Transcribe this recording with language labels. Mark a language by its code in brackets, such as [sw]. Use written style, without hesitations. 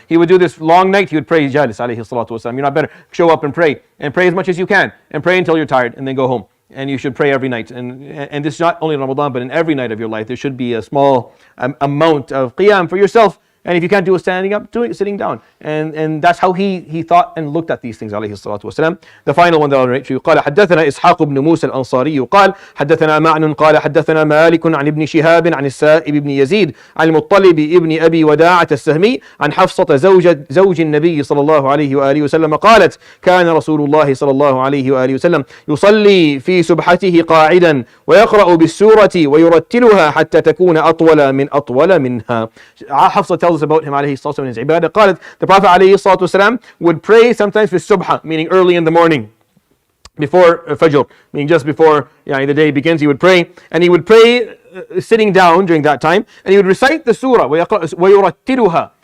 [en] He would do this long night, he would pray jalis alayhi salatu wasalam. You're not better. Show up and pray as much as you can, and pray until you're tired, and then go home. and you should pray every night. And this is not only in Ramadan, but in every night of your life. There should be a small amount of qiyam for yourself. And if you can't do it standing up, do it sitting down. And that's how he thought and looked at these things, [ar] عليه الصلاة والسلام. [en] The final one that I'll narrate to you. [ar] قال حدثنا إسحاق بن موسى الأنصاري قال حدثنا معن قال حدثنا مالك عن ابن شهاب عن السائب بن يزيد عن المطلب ابن أبي وداعة السهمي عن حفصة زوج النبي صلى الله عليه وآله وسلم قالت كان رسول الله صلى الله عليه وآله وسلم يصلي في سبحته قاعدا ويقرأ بالسورة ويرتلها حتى تكون أطول منها. [en] حفصة tells us about him [ar] عليه الصلاة والسلام [en] and his ibadah. قالت, the Prophet عليه الصلاة والسلام would pray sometimes for subha, meaning early in the morning, before Fajr, meaning just before the day begins. He would pray, and he would pray sitting down during that time, and he would recite the surah. [ar] وَيُرَتِّلُهَا.